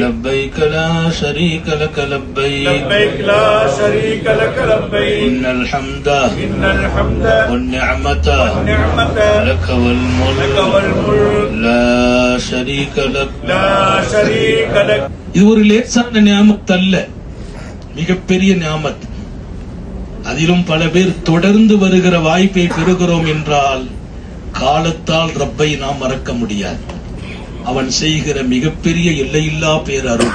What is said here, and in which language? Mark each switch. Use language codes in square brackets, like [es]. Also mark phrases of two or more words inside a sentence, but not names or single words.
[ar] لبيك لا شريك لك لبيك لبيك لا شريك لك لبيك إن الحمد والنعمة لك والملك لا شريك لك لا شريك لك. [ta] இது ஒரு லேசான நியாமத் அல்ல, மிகப்பெரிய நியாமத். அதிலும் பல பேர் தொடர்ந்து வருகிற வாய்ப்பை பெறுகிறோம் என்றால் காலத்தால் ரப்பை நாம் மறக்க முடியாது. அவன் செய்கிற மிகப்பெரிய எல்லையில்லா பேரருள்.